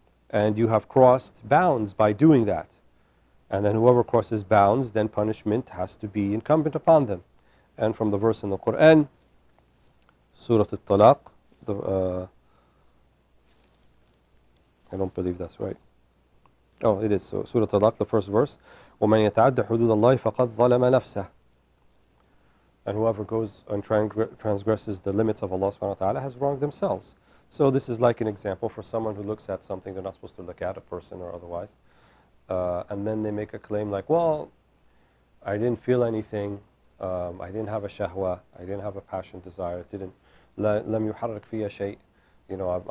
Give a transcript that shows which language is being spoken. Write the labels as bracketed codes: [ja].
[en] And you have crossed bounds by doing that. And then whoever crosses bounds, then punishment has to be incumbent upon them. And from the verse in the Quran, Surah Al-Talaq, I don't believe that's right. Oh, it is. So Surah Al-Talaq, the first verse, [ar] وَمَنْ يَتَعَدَّ حُدُودَ اللَّهِ فَقَدْ ظَلَمَ نَفْسَهُ. [en] And whoever goes and transgresses the limits of Allah subhanahu wa ta'ala has wronged themselves. So this is like an example for someone who looks at something they're not supposed to look at, a person or otherwise. And then they make a claim like, well, I didn't feel anything, I didn't have a shahwa, I didn't have a passion, desire, it didn't, [ar] لَمْ يُحَرِّكْ فِيَ شَيْء.